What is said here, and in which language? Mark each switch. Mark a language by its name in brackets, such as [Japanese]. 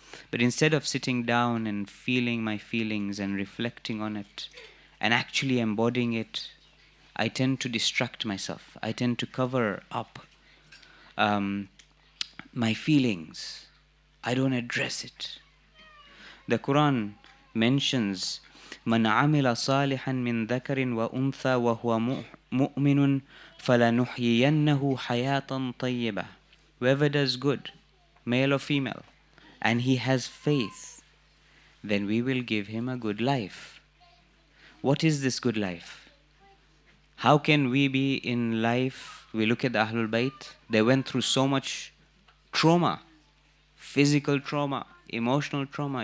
[English] But instead of sitting down and feeling my feelings and reflecting on it and actually embodying it, I tend to distract myself. I tend to cover up my feelings. I don't address it. The Quran mentions [Arabic] من عمل صالحا من ذكر وأنثى وهو مؤمن فلنحيينه حياة طيبة. [English] Whoever does good, male or female, and he has faith, then we will give him a good life. What is this good life? How can we be in life? We look at the Ahlul Bayt, they went through so much trauma, physical trauma, emotional trauma.